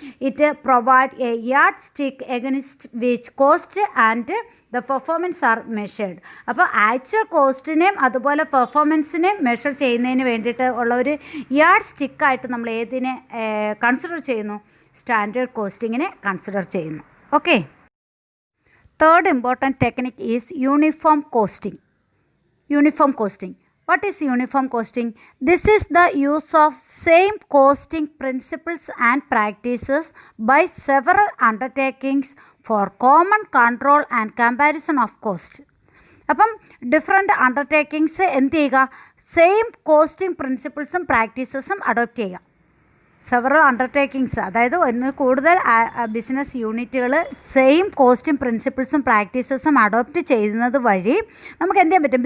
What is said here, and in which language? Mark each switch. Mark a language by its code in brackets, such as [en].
[en] It provide a yardstick against which cost and the performance are measured. [ml] അപ്പോൾ actual കോസ്റ്റിനെയും അതുപോലെ പെർഫോമൻസിനെയും measure ചെയ്യുന്നതിന് വേണ്ടിയിട്ട് ഉള്ള ഒരു യാർഡ് സ്റ്റിക്കായിട്ട് നമ്മൾ ഏതിനെ കൺസിഡർ ചെയ്യുന്നു? സ്റ്റാൻഡേർഡ് കോസ്റ്റിങ്ങിനെ കൺസിഡർ ചെയ്യുന്നു. Okay. [en] Third important technique is uniform costing. Uniform costing. What is uniform costing? This is the use of same costing principles and practices by several undertakings for common control and comparison of cost. [ml] അപ്പം different undertakings എന്ത് ചെയ്യുക? Same costing പ്രിൻസിപ്പിൾസും പ്രാക്ടീസസും adopt ചെയ്യുക. Several undertakings, അതായത് ഒന്ന് കൂടുതൽ business യൂണിറ്റുകൾ same കോസ്റ്റും പ്രിൻസിപ്പിൾസും പ്രാക്ടീസസും adopt ചെയ്യുന്നത് വഴി നമുക്ക് എന്ത് ചെയ്യാൻ പറ്റും?